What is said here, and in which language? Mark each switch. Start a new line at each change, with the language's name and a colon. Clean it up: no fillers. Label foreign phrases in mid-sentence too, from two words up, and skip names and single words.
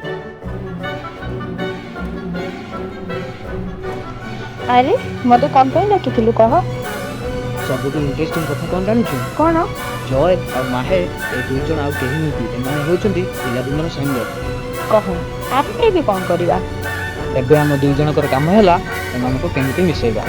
Odia: ଅରେ ମତେ କ'ଣ ପାଇଁ ଡାକିଥିଲୁ କହ ସବୁଠୁ ଇଣ୍ଟରେଷ୍ଟିଂ କଥା କ'ଣ ଜାଣିଛୁ? कौन ଜୟ ଆଉ ମାହେ ଏ ଦୁଇ ଜଣ ଆଉ କେହି ନୁହନ୍ତି, ଏମାନେ ହେଉଛନ୍ତି ପିଲାଦିନର ସାଙ୍ଗ। କହ ଆପେ ବି କ'ଣ କରିବା ଏବେ ଆମ ଦୁଇ ଜଣଙ୍କର କାମ ହେଲା ଏମାନଙ୍କୁ କେମିତି ମିଶେଇବା।